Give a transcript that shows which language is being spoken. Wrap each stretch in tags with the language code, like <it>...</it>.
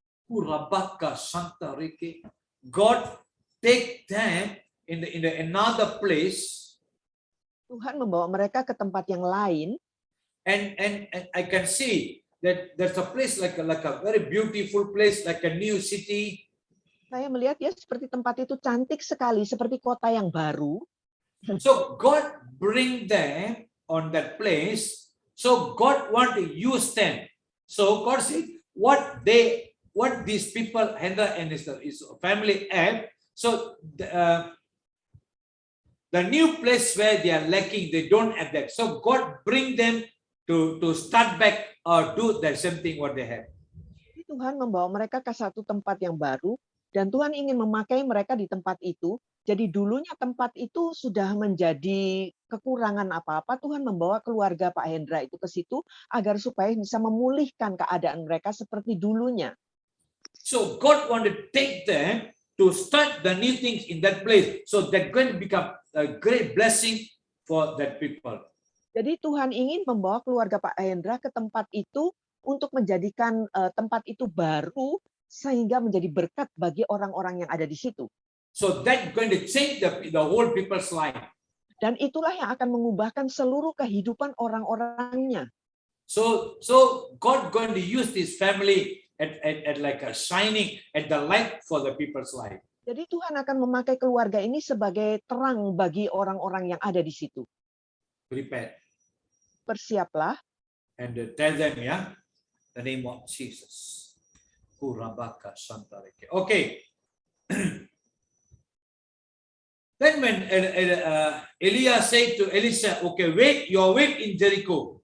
<en>Urabaka Santa Rike. God take them in another place.</en> <id>Tuhan membawa mereka ke tempat yang lain.</id> <en>And I can see that there's a place like a very beautiful place, like a new city.</en> <id>Saya melihat ya seperti tempat itu cantik sekali, seperti kota yang baru.</id> <en>So God bring them on that place. So God want to use them. So God said, what these people, Hendra and his family have. So the new place where they are lacking, they don't have that. So God bring them to start back or do the same thing what they have.</en> <id>Tuhan membawa mereka ke satu tempat yang baru dan Tuhan ingin memakai mereka di tempat itu. Jadi dulunya tempat itu sudah menjadi kekurangan apa-apa, Tuhan membawa keluarga Pak Hendra itu ke situ agar supaya bisa memulihkan keadaan mereka seperti dulunya.</id> <en>So God want to take them to start the new things in that place. So that going to become a great blessing for that people.</en> <id>Jadi Tuhan ingin membawa keluarga Pak Hendra ke tempat itu untuk menjadikan tempat itu baru sehingga menjadi berkat bagi orang-orang yang ada di situ.</id> <en>So that going to change the whole people's life.</en> <id>Dan itulah yang akan mengubahkan seluruh kehidupan orang-orangnya.</id> <en>So God going to use this family at like a shining at the light for the people's life.</en> <id>Jadi Tuhan akan memakai keluarga ini sebagai terang bagi orang-orang yang ada di situ.</id> <en>Prepare.</en> <id>Bersiaplah.</id> <en>And tell them, yeah, the name of Jesus. Kurabaka Santa Reke. Okay. Then when Elia said to Elisha, okay, wait in Jericho.</en>